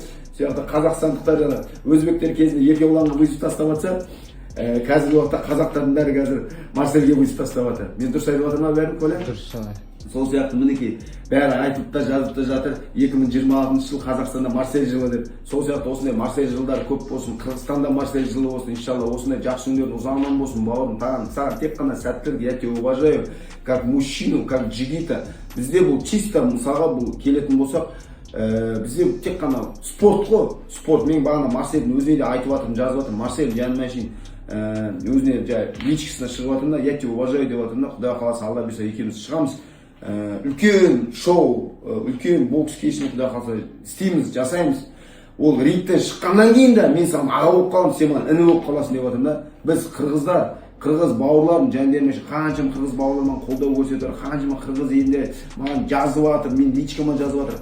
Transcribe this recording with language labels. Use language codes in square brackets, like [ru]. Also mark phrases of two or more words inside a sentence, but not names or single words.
[kk] Сияқты қазақстандықтар жаңа өзбектер кезінде Еркебұланға вызов тастап жатса, қазіргі уақытта қазақтардың бәрі қазір Марсельге вызов тастап жатыр. Мен дұрыс айтып жатырмын ба бәрін, Коля? Дұрыс. Сол сияқты мінекей бәрі айтып та жазып та жатыр 2026 жыл Қазақстанда Марсель жылы деп. Сол сияқты осындай Марсель жылдары көп болсын, Қырғызстанда Марсель жылы болсын, иншалла осындай жақсы күндер ұзағынан болсын бауырым. Саған тек қана сәттілік, [ru] я тебя уважаю как мужчину, как джигита. [kk] Бізде бұл чисто мысалға бұл келетін болсақ, бізде тек қана спорт қой, спорт. Мен бағана Марсельдің өзіне де айтып жатырмын, жазып жатырмын, Марсель жаныма шейін өзіне личкасына шығып жатырмын да, [ru] я тебя уважаю [kk] деп жатырмын да, Құдай қаласа Алла бұйырса екеуміз шығамыз. Үлкен шоу, үлкен бокс кешін Құдай қаласа істейміз, жасаймыз. Ол рингтен шыққаннан кейін де мен саған аға болып қаламын, сен маған іні болып қаласың деп жатырмын да. Біз қырғыздар, қырғыз бауырларым жандеріме қаншама қырғыз бауырларыма қолдау көрсетіп, қаншама қырғыз елінде маған жазып жатыр, мен личкама жазып жатыр.